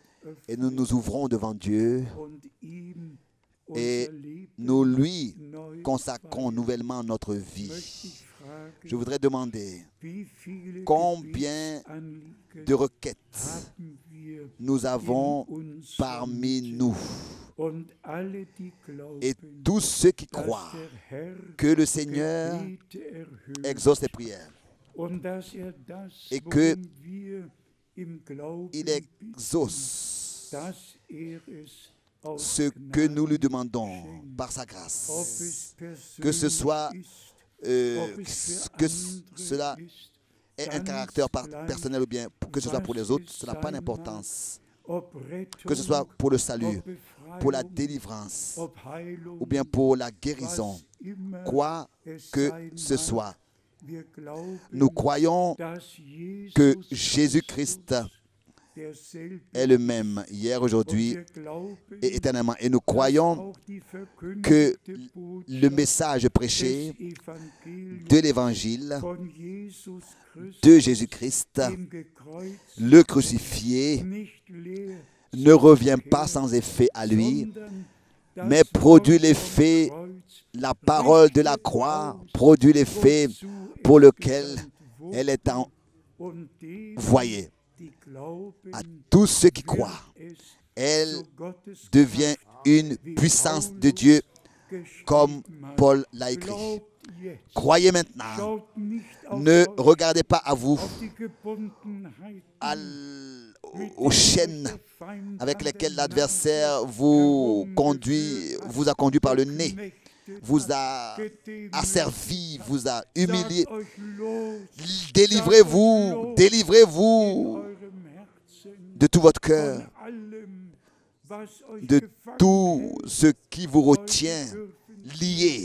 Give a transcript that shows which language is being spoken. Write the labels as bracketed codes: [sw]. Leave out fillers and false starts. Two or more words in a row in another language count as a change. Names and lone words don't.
[fr] et nous nous ouvrons devant Dieu [de] und ihm [fr] et [de] unser Leben [fr] nous lui [de] neu [fr] consacrons [de] weihen. [fr] nouvellement notre vie. [de] Möchte ich fragen, [fr] Je voudrais demander [de] wie viele [fr] combien [de] Gebetsanliegen [fr] de requêtes [de] haben wir [fr] nous avons [de] in unserer [fr] parmi [de] Mitte. [fr] nous. [de] Und alle, die [fr] Et [de] glauben, [fr] tous ceux qui [de] dass [fr] croient [de] der Herr [fr] que le Seigneur [de] Gebete erhört [fr] exauce les prières [de] und dass das, [fr] et que [de] worum wir im Glauben [fr] il [de] bitten, [fr] exauce [de] dass es aus [fr] ce que nous lui [de] Gnaden [fr] demandons [de] schenkt. [fr] par sa [de] Ob [fr] grâce. [de] es [fr] Que ce [de] persönlich [fr] soit [de] ist, ob es für [fr] que [de] andere [fr] cela [de] ist, [fr] ait un [de] ganz [fr] caractère [de] gleich, [fr] personnel ou bien que ce soit pour les autres, [de] was [fr] cela n'a [de] es [fr] pas [de] sein [fr] d'importance. [de] ob Rettung, [fr] Que ce soit pour le salut, [de] ob [fr] pour la [de] Befreiung, [fr] délivrance [de] ob Heilung, [fr] ou bien pour la guérison, [de] was immer [fr] quoi [de] es [fr] que [de] sein [fr] ce [de] mag, [fr] soit. [de] wir glauben, [fr] Nous croyons [de] dass [fr] que [de] Jesus [fr] Jésus-Christ [de] Christus derselbe [fr] est le même hier, [de] und [fr] aujourd'hui [de] wir glauben, [fr] et éternellement. Et nous [de] dass [fr] croyons [de] auch die [fr] que [de] verkündigte [fr] le [de] Botschaft [fr] message prêché [de] des Evangeliums [fr] de l'Évangile [de] von Jesus Christus, [fr] de Jésus-Christ, [de] dem Gekreuzigten, [fr] le crucifié, [de] nicht leer, [fr] ne revient pas sans effet à lui, [de] sondern das [fr] mais produit [de] Wort vom [fr] l'effet, [de] Kreuz, [fr] la parole de la croix produit l'effet [de] wozu [fr] pour [de] es [fr] lequel [de] gesandt wurde, [fr] elle est [de] und denen, [fr] envoyée. [de] die glauben, [fr] À tous ceux qui [de] wird [fr] croient, [de] es [fr] elle [de] zu Gottes [fr] devient une puissance de Dieu, comme Paul l'a écrit. [de] Glaubt jetzt. [fr] Croyez maintenant, [de] Schaut nicht auf [fr] ne [de] euch, [fr] regardez pas à vous, [de] auf die Gebundenheiten, [fr] aux chaînes avec lesquelles l'adversaire vous a conduit par le nez, vous a asservi, vous a humilié. Délivrez-vous, délivrez-vous de tout votre cœur, de tout ce qui vous retient lié.